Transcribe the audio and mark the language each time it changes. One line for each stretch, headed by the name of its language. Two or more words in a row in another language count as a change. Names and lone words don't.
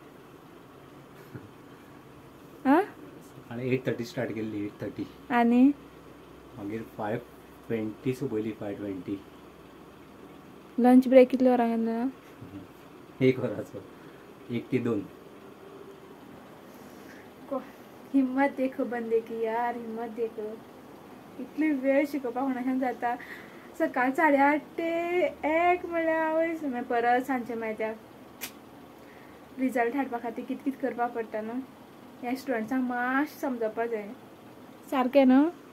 Konkani: 8:30 स्टार्ट केल्ली 8:30 आनी मागीर 5:20 सोंपयली 5:20.
English: lunch break
Konkani: कितले वरां घेतलो? 1 वराचो 1 ते 2.
Hindi: हिम्मत देखो बंदे की यार हिम्मत देखो.
Konkani: इतली वेळ शिकोवपाक कोणाच्यान जाता. सकाळ 8:30 ते 1 म्हणल्यार वयस मागीर परत सांजचें मागीर त्या रिजल्ट हाडपा खातीर कितें कितें करपा पडटा न्हू. ह्या स्टुडंट्सांक मातशें समजोवपा जाय. सारकें न्हू?